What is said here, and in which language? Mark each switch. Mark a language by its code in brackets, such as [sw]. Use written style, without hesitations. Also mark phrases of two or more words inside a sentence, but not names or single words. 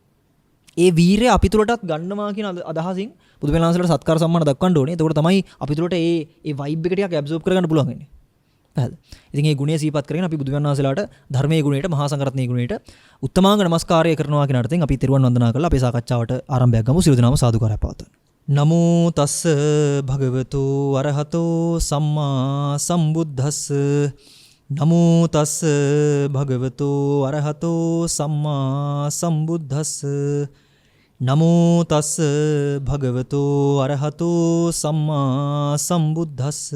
[si] ඒ වීරය අපි තුලටත් ගන්නවා කියන අදහසින් බුදු පියාණන් වහන්සේලාට සත්කාර සම්මාන දක්වන්න ඕනේ. එතකොට තමයි අපි තුලට ඒ වයිබ් එක ටිකක් ඇබ්සෝබ් කරගන්න පුළුවන් වෙන්නේ. හරිද? ඉතින් මේ ගුණය සිහිපත් කරගෙන අපි බුදු පියාණන් වහන්සේලාට ධර්මයේ ගුණයට මහා සංඝරත්නයේ ගුණයට උත්තමාංග නමස්කාරය කරනවා කියන අර්ථයෙන් අපි තෙරුවන් වන්දනා කරලා අපේ සාකච්ඡාවට ආරම්භයක් ගමු. සියලු දෙනාම සාදුකාරය පවත්වමු. [pi] නමෝ තස්ස භගවතු අරහතෝ සම්මා සම්බුද්දස්ස නමෝ තස්ස භගවතු අරහතෝ සම්මා සම්බුද්දස්ස නමෝ තස්ස භගවතු අරහතෝ සම්මා සම්බුද්දස්ස